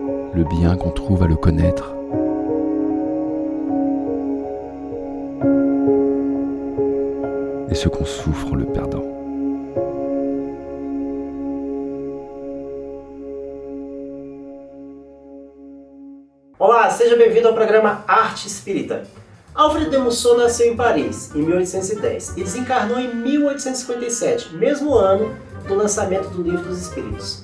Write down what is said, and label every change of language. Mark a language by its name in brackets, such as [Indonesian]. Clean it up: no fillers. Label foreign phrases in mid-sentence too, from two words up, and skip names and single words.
[French] le bien qu'on trouve à le connaître. Et ce qu'on souffre en le perdant. [Portuguese] Olá, seja bem-vindo ao programa Arte Espírita. Alfred de Musset nasceu em Paris, em 1810, e desencarnou em 1857, mesmo ano do lançamento do Livro dos Espíritos.